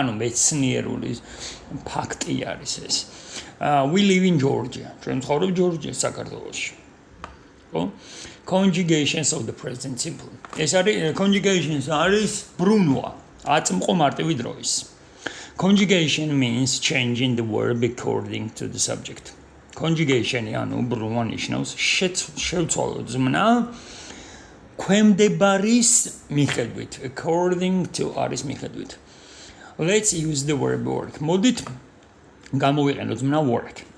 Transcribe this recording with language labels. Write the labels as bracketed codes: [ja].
[ka] ანუ მეცნიერული ფაქტი არის ეს. [en] We live in Georgia. [ka] ჩვენ ცხოვრობ ჯორჯიაში, საქართველოში. ხო? [en] Conjugations of the present simple. [ka] ეს არის conjugations არის ბრუნვა, აწმყო მარტივი დროის. [en] Conjugation means changing the verb according to the subject. [ka] Conjugation ანუ ბრუნვა ნიშნავს შევცვალოთ ზმნა ქვემდებარის მიხედვით, according to არის მიხედვით. [en] Let's use the verb work. [ka] მოდით გამოვიყენოთ ზმნა [en] work.